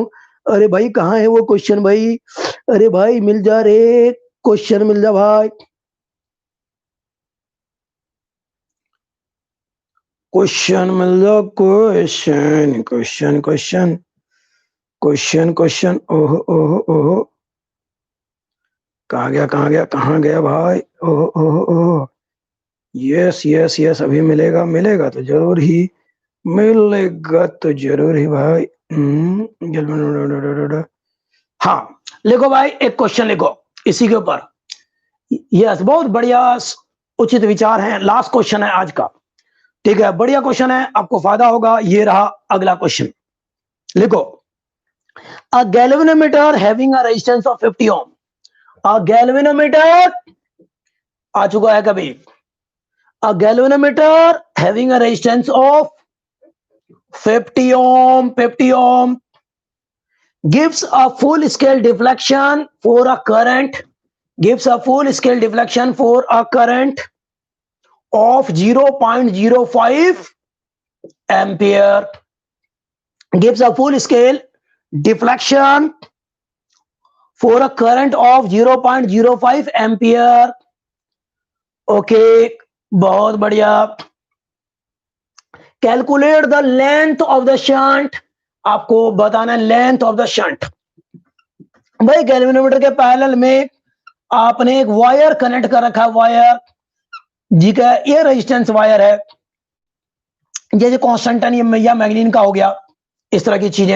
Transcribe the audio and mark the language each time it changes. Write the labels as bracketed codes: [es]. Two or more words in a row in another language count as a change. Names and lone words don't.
[hi] अरे भाई कहाँ है वो क्वेश्चन भाई, अरे भाई मिल जा रे, क्वेश्चन मिल जा भाई, क्वेश्चन मिल जा, [en] question question question question question. [hi] ओहो ओहो ओहो, कहाँ गया कहाँ गया कहाँ गया भाई, ओहो ओहो ओहो, यस यस यस, अभी मिलेगा, मिलेगा तो जरूर ही, मिलेगा तो जरूर ही भाई। हाँ लिखो भाई, एक क्वेश्चन लिखो इसी के ऊपर। यस बहुत बढ़िया, उचित विचार है, [en] last question [hi] है आज का, ठीक है, बढ़िया क्वेश्चन है, आपको फायदा होगा। ये रहा अगला क्वेश्चन, लिखो, [en] a galvanometer having a resistance of 50 ohm, a [hi] गैल्वेनोमीटर आ चुका है कभी, [en] a galvanometer having a resistance of 50 ohm, 50 ohm gives a full scale deflection for a current, gives a full scale deflection for a current of 0.05 ampere, gives a full scale deflection for a current of 0.05 ampere। [hi] ओके बहुत बढ़िया। [en] calculate the length of the shunt, [hi] आपको बताना है [en] length of the shunt. [hi] भाई गैल्वेनोमीटर के पैरेलल में आपने एक [en] wire connect [hi] कर रखा है, वायर जी का ये [en] resistance wire [hi] है, जैसे कॉन्स्टेंटन या मैग्नीन का हो गया, इस तरह की चीजें।